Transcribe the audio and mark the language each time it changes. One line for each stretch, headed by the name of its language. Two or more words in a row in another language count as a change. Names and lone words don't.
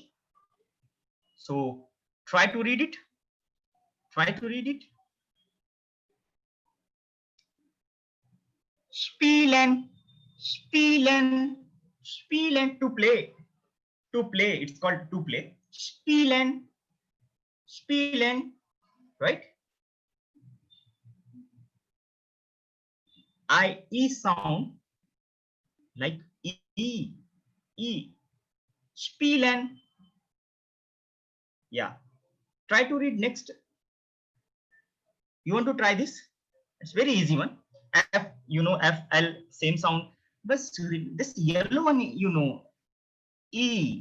English: So try to read it. Try to read it.
German: Spielen, spielen, spielen,
English: to play. To play, it's called to play.
German: Spielen, spielen,
English: right? IE sound like E, E.
German: Spielen.
English: Yeah. Try to read next. You want to try this? It's very easy one. F, F, L, same sound. But this yellow one, E.